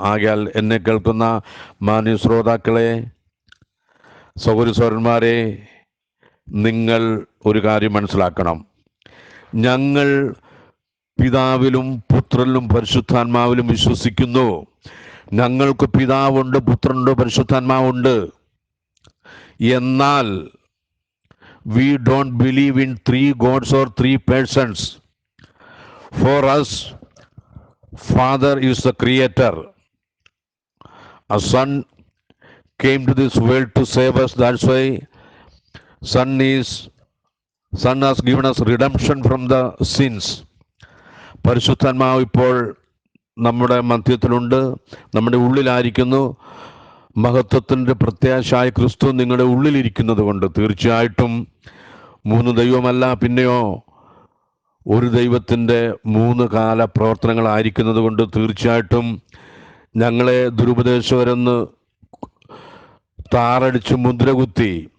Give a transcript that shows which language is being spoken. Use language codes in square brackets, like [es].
[ml] ആകയാൽ എന്നെ കേൾക്കുന്ന മാന്യ ശ്രോതാക്കളെ, സഹോദരി സഹോദരന്മാരെ, നിങ്ങൾ ഒരു കാര്യം മനസ്സിലാക്കണം. ഞങ്ങൾ പിതാവിലും പുത്രനിലും പരിശുദ്ധാത്മാവിലും വിശ്വസിക്കുന്നു. ഞങ്ങൾക്ക് പിതാവുണ്ട്, പുത്രനുണ്ട്, പരിശുദ്ധാത്മാവുണ്ട്. എന്നാൽ [en] we don't believe in 3 gods or 3 persons. For us, Father is the creator. A Son came to this world to save us. That's why Son has given us redemption from the sins. [ml] പരിശുദ്ധാത്മാവ് ഇപ്പോൾ നമ്മുടെ മധ്യത്തിലുണ്ട്, നമ്മുടെ ഉള്ളിലായിരിക്കുന്നു. മഹത്വത്തിൻ്റെ പ്രത്യാശയായ ക്രിസ്തു നിങ്ങളുടെ ഉള്ളിലിരിക്കുന്നത് കൊണ്ട് തീർച്ചയായിട്ടും 3 ദൈവമല്ല, പിന്നെയോ ഒരു ദൈവത്തിൻ്റെ 3 കാല പ്രവർത്തനങ്ങളായിരിക്കുന്നത് കൊണ്ട് തീർച്ചയായിട്ടും ഞങ്ങളെ ദുരുപദേശകരെന്ന് താറടിച്ച് മുദ്രകുത്തി